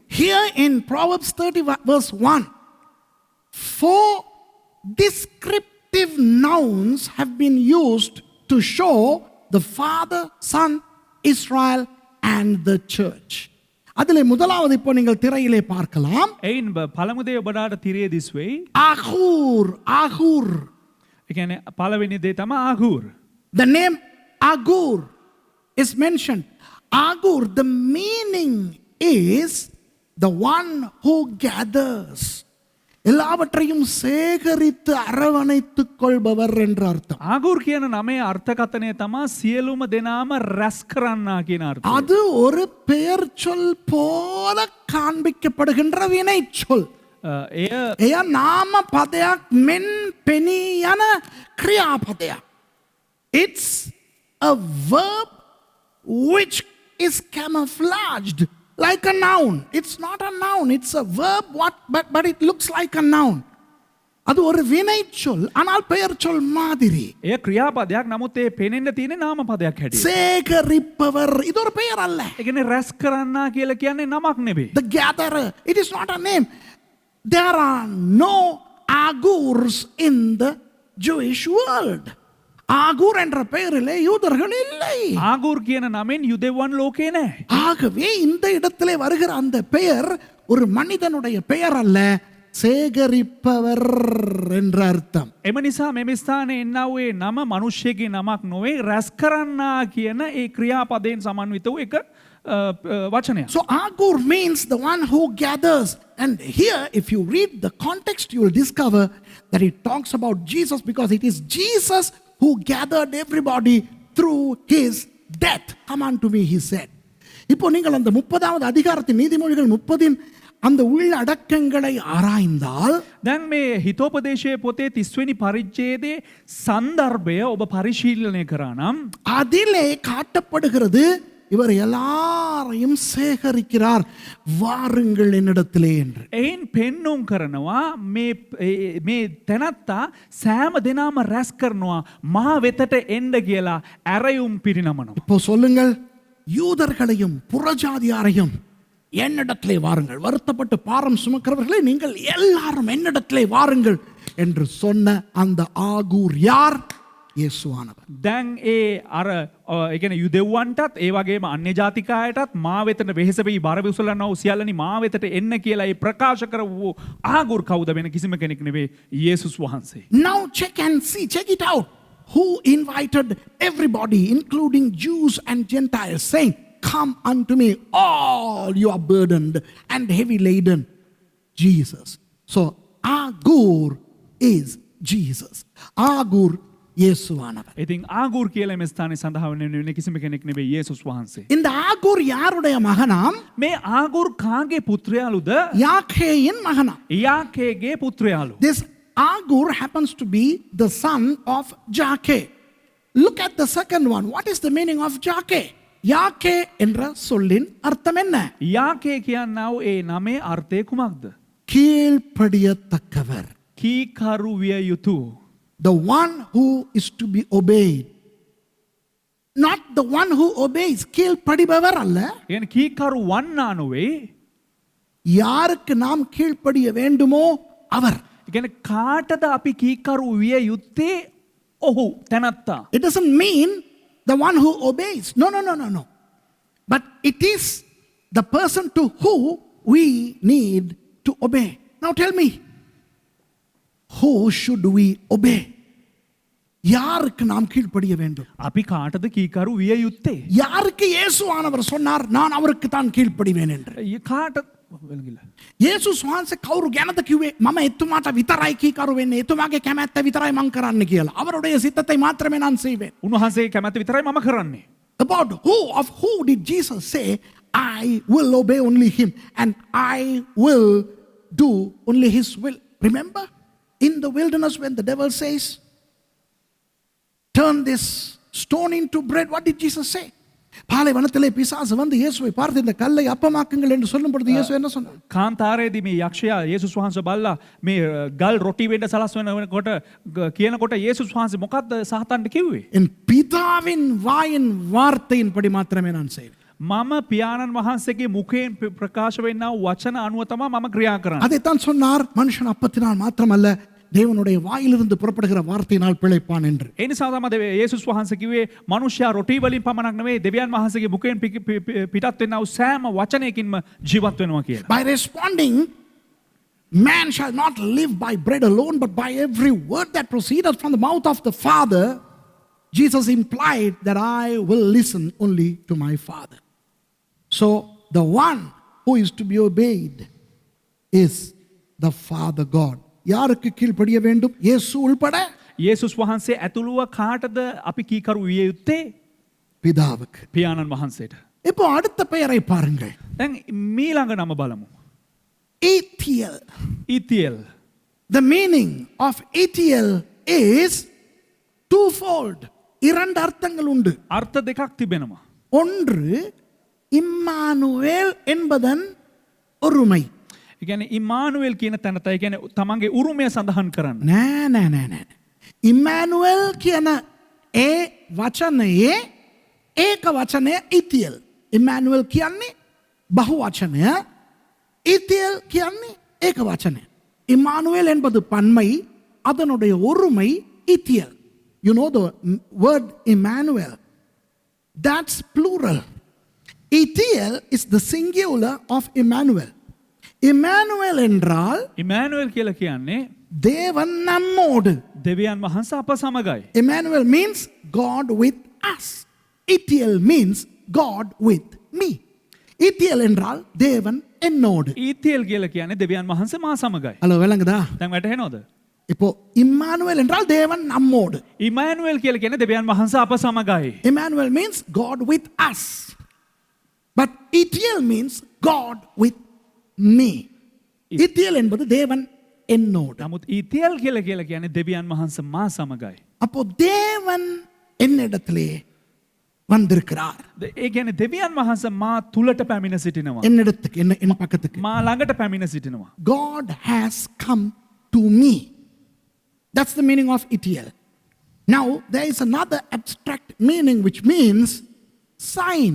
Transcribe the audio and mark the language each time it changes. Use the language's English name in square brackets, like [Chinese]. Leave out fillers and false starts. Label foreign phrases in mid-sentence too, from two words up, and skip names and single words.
[English] Here in Proverbs 30 verse 1, 4 descriptive nouns have been used to show the Father, Son, Israel and the church. [Tamil] அதிலே முதலாவது இப்போ நீங்கள் திரையிலே பார்க்கலாம். [Sinhala] එයින් පළමු දේ ඔබට තිරේ දිස් වෙයි. Agur. ඒ කියන්නේ පළවෙනි දේ තමයි ආගූර්. [English] The name Agur is mentioned. Agur, the meaning is the one who gathers. [Tamil] எல்லாவற்றையும் சேகரித்து அரவணைத்துக் கொள்பவர் என்ற அர்த்தம். [Sinhala] ආගූර් කියන නමේ අර්ථකථනය තමයි සියලුම දෙනාම රැස් කරන්නා කියන අර්ථය. [Tamil] அது ஒரு பெயர் சொல் போல காண்பிக்கப்படுகின்ற வினை சொல். [Sinhala] එය නාම පදයක් මෙන් පෙනී යන ක්‍රියාපදයක්. [English] It's a verb which is camouflaged like a noun. It's not a noun. It's a verb, but it looks like a noun. [Tamil] அது ஒரு வினை சொல் ஆனால் பெயர் சொல் மாதிரி. [Sinhala] එය ක්‍රියාපදයක් නමුත් ඒ පෙනෙන්න තියෙන නාම පදයක් හැටියට. [Tamil] சேகரிப்பவர் இது ஒரு பெயர் அல்ல. [Sinhala] ඒ කියන්නේ රැස් කරන්නා කියලා කියන්නේ නමක් නෙවෙයි. [English] The gatherer, it is not a name. There are no Agurs in the Jewish world. [Tamil] ஆகூர் என்ற பெயரிலே யூதர்கள் இல்லை. [Sinhala] ආගූර් කියන නමෙන් යුදෙව්වන් ලෝකේ නැහැ. [Tamil] ஆகவே இந்த இடத்திலே வருகிற அந்த பெயர் ஒரு மனிதனுடைய பெயர் அல்ல, சேகரிப்பவர் என்ற அர்த்தம். [Sinhala] එම නිසා මෙම ස්ථානයේ එන්නා වූ නම මිනිස්සෙගේ නමක් නොවේ රැස් කරන්නා කියන ඒ ක්‍රියාපදයෙන් සමන්විත වූ එක වචනයක්. [English] So Agur means the one who gathers. And here if you read the context you will discover that it talks about Jesus, because it is Jesus who gathered everybody through his death. Come unto me, he said. [Tamil] இப்போ நீங்கள் அந்த 30வது அதிகாரத்தின் நீதிமொழிகள் 30 அந்த உள்ளடக்கங்களை ஆராய்ந்தால் [Sinhala] දැන් මේ හිතෝපදේශයේ පොතේ 30 වෙනි පරිච්ඡේදයේ සන්දර්භය ඔබ පරිශීලනය කරා නම් [Tamil] அதிலே காட்டப்படுகிறது இவர் எல்லாரையும் சேகரிக்கிறார், வாருங்கள் என்னிடத்திலே என்று. [Sinhala] එයින් පෙන්눔 කරනවා මේ තැනත්තා සෑම දෙනාම රැස් කරනවා මා වෙතට එන්න කියලා ඇරයුම් පිරිනමනවා. [Tamil] இப்போ சொல்லுங்கள், யூதர்களையும் புறஜாதியாரையும் என்னிடத்திலே வாருங்கள், வருத்தப்பட்டு பாரம் சுமக்கிறவர்களே நீங்கள் எல்லாரும் என்னிடத்திலே வாருங்கள் என்று சொன்ன அந்த ஆகூர் யார்? இயேசுவானவர். [Sinhala] දැන් ඒ අර ඒ කියන්නේ යුදෙව්වන්ටත් ඒ වගේම අන්‍ය ජාතිකායටත් මා වෙතට වෙහෙස වෙයි බර විසලනවා වූ සියල්ලනි මා වෙතට එන්න කියලා ඒ ප්‍රකාශ කරවූ ආගුර් කවුද වෙන කිසිම කෙනෙක් නෙවෙයි, යේසුස් වහන්සේ. [English] Now check and see, check it out. Who invited everybody including Jews and Gentiles saying, come unto me all you are burdened and heavy laden? Jesus. So Agur is Jesus. [Tamil] ආගුර් இயேசுவானவர். [Sinhala] ඉතින් ආගූර් කියලා මේ ස්ථානයේ සඳහන් වෙන්නේ කිසිම කෙනෙක් නෙවෙයි යේසුස් වහන්සේ. [Tamil] இந்த ஆகூர் யாருடைய மகனாம்? [Sinhala] මේ ආගූර් කාගේ පුත්‍රයාලුද? [Tamil] யாக்கேயின் மகனாம். [Sinhala] යාකේගේ පුත්‍රයාලු. [English] This Agur happens to be the son of Jake. Look at the second one. What is the meaning of Jake? [Tamil] Yake என்ற சொல்லின் அர்த்தம் என்ன? [Sinhala] යාකේ කියන්නව ඒ නමේ අර්ථය කුමක්ද? [Tamil] கீழ்ப்படியத்தக்கவர். [Sinhala] කීකරු විය යුතු. [English] The one who is to be obeyed. Not the one who obeys. [Tamil] கீழ்ப்படிபவர் அல்ல. [Sinhala] يعني කීකරු වන්නා නොවේ. [Tamil] யாருக்கு நாம் கீழ்ப்படிய வேண்டுமோ அவர். [Sinhala] يعني කාටද අපි කීකරු විය යුත්තේ? ඔහු තැනත්තා. [English] It doesn't mean the one who obeys. No. But it is the person to whom we need to obey. Now tell me, who should we obey? [Tamil] யாருக்கு நாம் கீழ்ப்படிய வேண்டும்? [Sinhala] අපි කාටද කීකරු විය යුත්තේ? [Tamil] யாருக்கு இயேசுவானவர் சொன்னார் நான் அவருக்கு தான் கீழ்ப்படிவேன் என்று? [Sinhala] කාට වෙලගිලා. යේසුස් වහන්සේ කවුරු ගැනද කිව්වේ මම එතුමාට විතරයි කීකරු වෙන්නේ එතුමාගේ කැමැත්ත විතරයි මං කරන්න කියලා. [Tamil] அவருடைய சித்தத்தை மாத்திரமே நான் செய்வேன். [Sinhala] උන්වහන්සේ කැමැත්ත විතරයි මම කරන්නේ. [English] About who did Jesus say I will obey only him and I will do only his will? Remember in the wilderness when the devil says turn this stone into bread, what did Jesus say? [Tamil] பாலைவனத்திலே பிசாசு வந்து இயேசுவை பார்த்து இந்த கல்லை அப்பமாக்குங்கள் என்று சொல்லும் பொழுது இயேசு என்ன சொன்னார்? [Sinhala] කාන්තාරයේදී මේ යක්ෂයා යේසුස් වහන්සේ බල්ලා මේ ගල් රොටි වෙන්න සලස්වනකොට කියනකොට යේසුස් වහන්සේ මොකද්ද සාතන්ට කිව්වේ? [Tamil] என் பிதாவின் வாயின் வார்த்தையின்படி மாத்திரமே நான் செய்வேன். [Sinhala] මම පියාණන් වහන්සේගේ මුඛයෙන් ප්‍රකාශ වෙන්නා වූ වචන අනුව තමයි මම ක්‍රියා කරන්නේ. [Tamil] அதைத்தான் சொன்னார் மனுஷன் அப்பத்தினால் மாத்திரமல்ல தேவனுடைய வாயிலிருந்து புறப்படுகிற வார்த்தையினால் பிழைப்பான் என்று. [Sinhala] ඒ නිසා තමයි යේසුස් වහන්සේ කිව්වේ මනුෂ්‍යයා රොටි වලින් පමණක් නෙවෙයි දෙවියන් වහන්සේගේ මුඛයෙන් පිටත් වෙනා වූ සෑම වචනයකින්ම ජීවත් වෙනවා කියලා. [English] By responding, man shall not live by bread alone but by every word that proceedeth from the mouth of the Father. Jesus implied that I will listen only to my Father. So the one who is to be obeyed is the Father God. [Tamil] யாருக்கு கீழ்ப்படிய வேண்டும்? இயேசு உள்பட [Sinhala] යේසුස් වහන්සේ ඇතුළුව කාටද අපි කීකරු විය යුත්තේ? [Tamil] பிதாவுக்கு. [Sinhala] පියාණන් වහන්සේට. [Tamil] இப்போ அடுத்த பெயரை பாருங்கள். [Sinhala] දැන් මීළඟ නම බලමු. Ethiel. ඊතියෙල්. [English] The meaning of Ethiel is twofold. [Tamil] இரண்டு அர்த்தங்கள் உண்டு. [Sinhala] අර්ථ දෙකක් තිබෙනවා. [Tamil] ஒன்று இம்மானுவேல் என்பதன் ஒருமை. [Sinhala] ඒ කියන්නේ ඉමානුවෙල් කියන තැනතයි කියන්නේ තමන්ගේ උරුමය සඳහන් කරන්න. නෑ. ඉම්මානුවෙල් කියන ඒ වචනයේ ඒක වචනය ඉතියල්. ඉම්මානුවෙල් කියන්නේ බහු වචනය. ඉතියல் කියන්නේ ඒක වචනය. [Tamil] இம்மானுவேல் என்பது பன்மை, அதனுடைய ஒருமை இத்தியல். [English] You know the word Emmanuel, that's plural. Ithiel is the singular of Emmanuel. [Tamil] Emmanuel என்றால் [Sinhala] ඉමානුවෙල් කියලා කියන්නේ [Tamil] தேவன் நம்மோடு. [Sinhala] දෙවියන් වහන්සේ අප සමගයි. [English] Emmanuel means God with us. Ithiel means God with me. [Tamil] Ithiel என்றால் தேவன் என்னோடு. [Sinhala] ඊතියෙල් කියලා කියන්නේ දෙවියන් වහන්සේ මා සමගයි. [Tamil] ஹலோ விளங்குதா? [Sinhala] දැන් වැටහෙනවද? [Tamil] இப்போ இம்மானுவேல் என்றால் தேவன் நம்மோடு. [Sinhala] ඉමානුවෙල් කියලා කියන්නේ දෙවියන් වහන්සේ අප සමගයි. [English] Emmanuel means God with us. But Ithiel means God with me. [Tamil] Ithiel என்பது தேவன் என்னோடு. [Sinhala] නමුත් ඊතියෙල් කියලා කියන්නේ දෙවියන් වහන්සේ මා සමගයි. [Tamil] அப்போ தேவன் என்னிடத்திலே வந்திருக்கிறார். [Sinhala] ඒ කියන්නේ දෙවියන් වහන්සේ මා තුලට පැමිණ සිටිනවා. [Tamil] என்னிடத்துக்கு என்ன பக்கத்துக்கு. [Sinhala] මා ළඟට පැමිණ සිටිනවා. [English] God has come to me. That's the meaning of Ithiel. Now there is another abstract meaning which means sign.